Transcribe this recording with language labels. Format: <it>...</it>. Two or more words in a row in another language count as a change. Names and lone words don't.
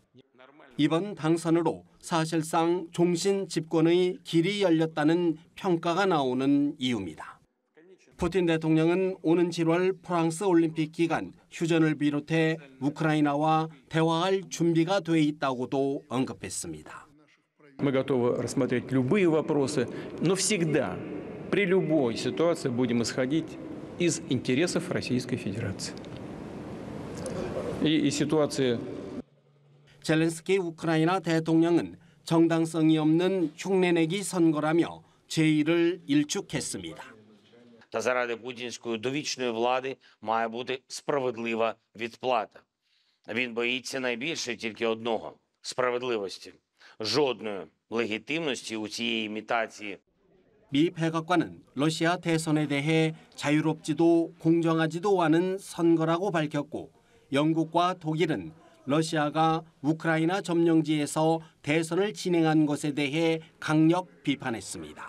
<ko>이번 당선으로 사실상 종신 집권의 길이 열렸다는 평가가 나오는 이유입니다. 푸틴 대통령은 오는 7월 프랑스 올림픽 기간 휴전을 비롯해 우크라이나와 대화할 준비가 돼 있다고도 언급했습니다.</ko> <ru>Мы готовы рассмотреть любые вопросы, но всегда, при любой ситуации будем исходить из интересов Российской Федерации. И ситуации</ru> <ko>젤렌스키 우크라이나 대통령은 정당성이 없는 흉내내기 선거라며 제의를 일축했습니다.</ko> <uk>Та заради путінської довічної влади має бути справедлива відплата. Він боїться найбільше тільки одного – справедливості. Жодної легітимності у цієї імітації.</uk> <ko>미 백악관은 러시아 대선에 대해 자유롭지도 공정하지도 않은 선거라고 밝혔고 영국과 독일은 러시아가 우크라이나 점령지에서 대선을 진행한 것에 대해 강력 비판했습니다.</ko>